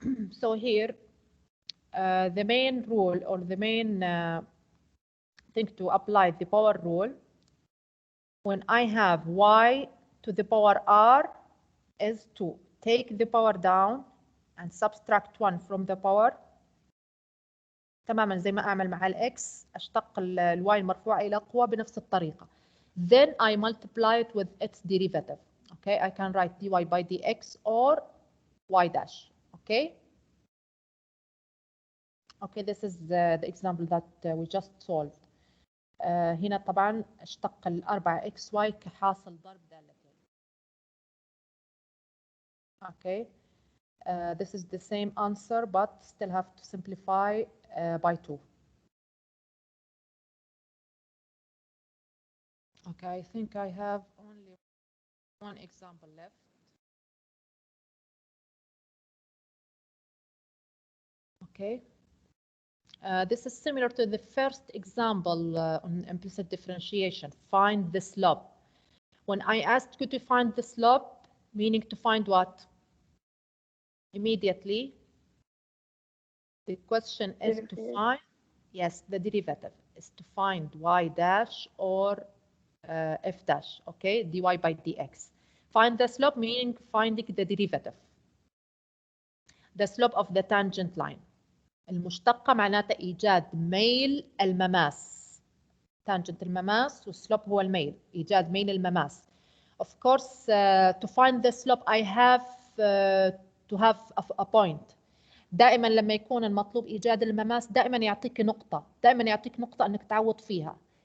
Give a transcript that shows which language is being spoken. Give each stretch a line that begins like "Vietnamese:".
English: So here, the main rule or the main thing to apply the power rule when I have y to the power r is to take the power down and subtract 1 from the power.
Arabic: تماما زي ما أعمل مع الإكس أشتق الواي المرفوعة إلى قوة بنفس الطريقة.
English: Then I multiply it with its derivative. Okay, I can write dy by dx or y dash. Okay. Okay, this is the example that we just solved.
Arabic: هنا طبعا اشتق الأربعة xy كحاصل ضرب دالتين.
English: Okay. This is the same answer, but still have to simplify by 2. Okay, I think I have only one example left. Okay. This is similar to the first example on implicit differentiation. Find the slope. When I asked you to find the slope, meaning to find what? Immediately, the question is to find, yes, the derivative is to find y dash or f dash, okay, dy by dx. Find the slope, meaning finding the derivative. The slope of the tangent line.
Arabic: المشتقة معناتها إيجاد ميل المماس. تانجنت المماس والسلوب هو الميل. إيجاد ميل المماس.
English: Of course, to find the slope, I have to have a point.
Arabic: دائما لما يكون المطلوب إيجاد المماس دائما يعطيك نقطة. دائما يعطيك نقطة أنك تعوض فيها.